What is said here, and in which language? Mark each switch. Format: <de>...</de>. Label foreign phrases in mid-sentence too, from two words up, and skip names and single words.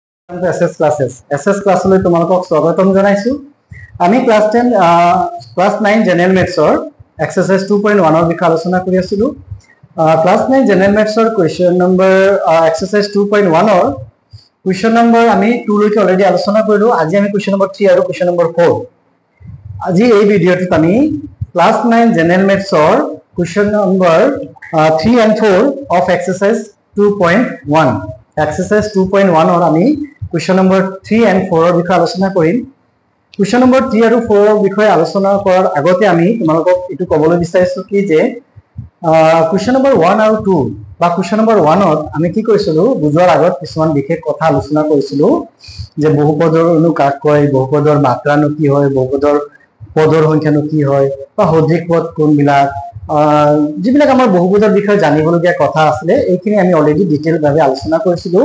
<as>এসএস ক্লাसेस এসএস ক্লাসলৈ তোমালোকক স্বাগতম জনাইছো। আমি</as> <en>class 10 class 9 general maths exercise 2.1</en> <as>ৰ বিষয়ে আলোচনা কৰি আছিলো।</as> <en>class 9 general maths question number exercise 2.1</en> <as>ৰ</as> <en>question number</en> <as>আমি 2 লৈকে অলৰেডি আলোচনা কৰিলো। আজি আমি</as> <en>question number 3</en> <as>আৰু</as> <en>question number 4</en> <as>আজি এই ভিডিঅ'টোত আমি</as> <en>class 9 general maths question number 3 and 4 of exercise 2.1 exercise 2.1</en> <as>और আমি</as> <en>question number 3 and 4</en> <as>ৰ বিষয়ে আলোচনা কৰিম।</as> <en>question number 3</en> <as>আৰু 4 ৰ বিষয়ে আলোচনা কৰাৰ আগতে আমি তোমালোকক এটো ক'বলৈ বিচাৰিছো কি যে</as> <en>question number 1</en> <as>আৰু 2 বা</as> <en>question number 1</en> <as>ত আমি কি কৰিছিলো বুজোৱাৰ আগত কিছুমান বিশেষ কথা আলোচনা কৰিছিলো যে বহুপদৰ অনুকাক কয়, বহুপদৰ মাত্ৰানো কি হয়, বহুপদৰ পদৰ সংখ্যানো কি হয় বা সদৃশ পদ কোনবিলাক যিবিলাক আমাৰ বহুপদৰ বিষয়ে জানিবলগীয়া কথা আছে এইখিনি আমি অলৰেডি ডিটেইল ভাবে আলোচনা কৰিছিলো।</as>